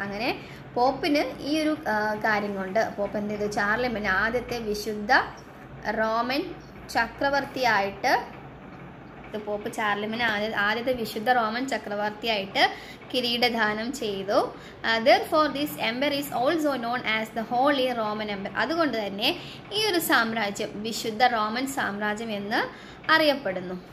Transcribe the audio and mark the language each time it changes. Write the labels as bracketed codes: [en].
[ml] അങ്ങനെ പോപ്പിന് ഈ ഒരു കാര്യം കൊണ്ട് പോപ്പ് എന്ത് ചെയ്തു, ചാർലിമൻ ആദ്യത്തെ വിശുദ്ധ റോമൻ ചക്രവർത്തിയായിട്ട്, പോപ്പ് ചാർലിമൻ ആദ്യത്തെ വിശുദ്ധ റോമൻ ചക്രവർത്തിയായിട്ട് കിരീടദാനം ചെയ്തു. [en] Therefore this empire is also known as the Holy Roman Empire. [ml] അതുകൊണ്ട് തന്നെ ഈ ഒരു സാമ്രാജ്യം വിശുദ്ധ റോമൻ സാമ്രാജ്യം എന്ന് അറിയപ്പെടുന്നു.